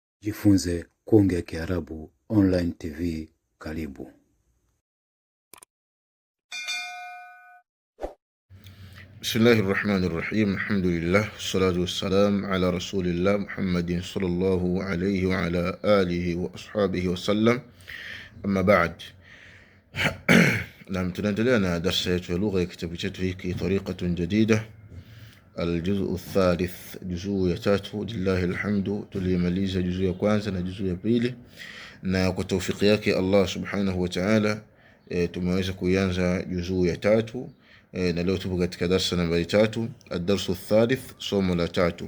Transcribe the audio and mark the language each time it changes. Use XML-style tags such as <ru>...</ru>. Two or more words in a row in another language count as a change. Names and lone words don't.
<sw>Jifunze kuongea Kiarabu online TV. Karibu.</sw> <ar>بسم الله الرحمن الرحيم. الحمد لله والصلاة والسلام على رسول الله محمد صلى الله عليه وعلى آله وأصحابه وسلم. أما بعد.</ar> <sw>Na tunaendelea na darasa yetu ya lugha ya kitabu chetu hiki Tariqatun Jadida,</sw> <ar>الجزء الثالث,</ar> <sw>juzuu ya tatu.</sw> <ar>لله الحمد,</ar> <sw>tulimaliza juzuu ya kwanza na juzuu ya pili, na kwa tawfiki yake</sw> <ar>الله سبحانه وتعالى</ar> <sw>tumeweza kuanza juzuu ya tatu, na leo tupo katika darasa nambari 3,</sw> <ar>الدرس الثالث,</ar> <sw>somo la 3.</sw>